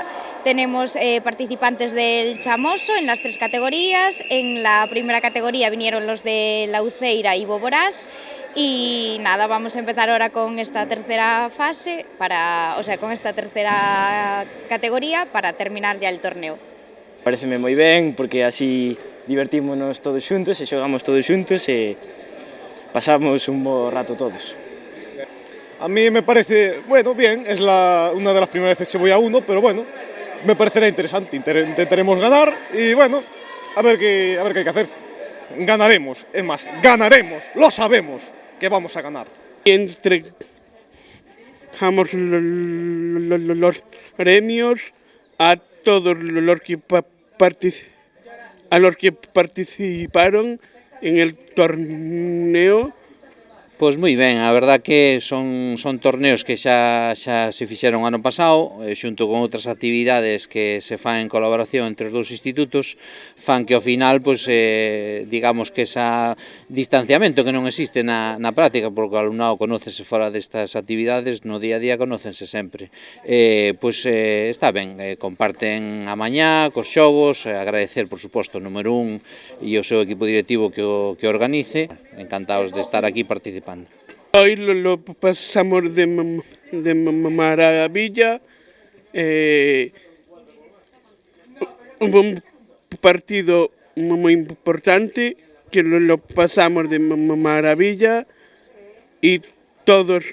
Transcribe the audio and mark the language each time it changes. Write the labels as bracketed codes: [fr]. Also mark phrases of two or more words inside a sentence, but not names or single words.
[es] Tenemos participantes del Chamoso en las 3 categorías. En la primera categoría vinieron los de La Uceira y Boborás y nada, vamos a empezar ahora con esta tercera fase, con esta tercera categoría para terminar ya el torneo. [gl] Pareceme moi ben porque así divertímonos todos xuntos e xogamos todos xuntos e pasamos un bo rato todos. [es] A mí me parece, bueno, bien, es una de las primeras veces que voy a uno, pero bueno, me parecerá interesante. Intentaremos ganar y bueno, a ver qué hay que hacer. Ganaremos, es más, ganaremos, lo sabemos que vamos a ganar. Entregamos los premios a todos los que participaron en el torneo. [gl] Pois moi ben, a verdad que son torneos que xa se fixeron ano pasado, xunto con outras actividades que se fan en colaboración entre os dous institutos, fan que ao final, pois, digamos que ese distanciamento que non existe na práctica, porque o alumnado conócese fora destas actividades, no día a día conócense sempre. Pois está ben, comparten a mañá cos xogos, agradecer, por suposto, o número 1 e o seu equipo directivo que o organice, encantados de estar aquí participando. [es] Hoy lo pasamos de maravilla. Hubo un partido muy importante que lo pasamos de maravilla y todos